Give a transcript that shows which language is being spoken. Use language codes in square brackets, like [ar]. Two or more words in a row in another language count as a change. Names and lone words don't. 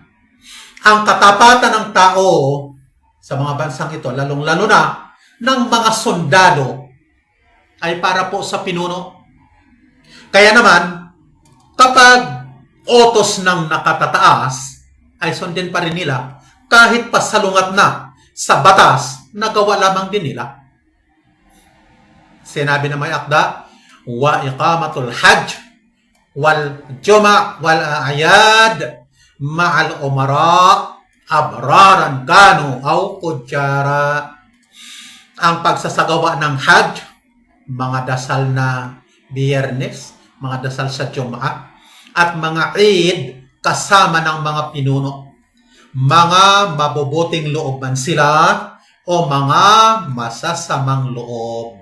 [tl] Ang katapatan ng tao sa mga bansang ito, lalong-lalo na ng mga sundalo, ay para po sa pinuno. Kaya naman, kapag utos ng nakatataas, ay sundin pa rin nila kahit pasalungat na sa batas, nagawa lamang din nila. Sinabi na may akda, [ar] وإقامة الحج والجمع والأعياد مع الأمراء أبرارا كانوا أو فجارا. [tl] Ang pagsasagawa ng hajj, mga dasal na biyernes, mga dasal sa Jum'ah, at mga Eid kasama ng mga pinuno. Mga mabubuting loob man sila o mga masasamang loob.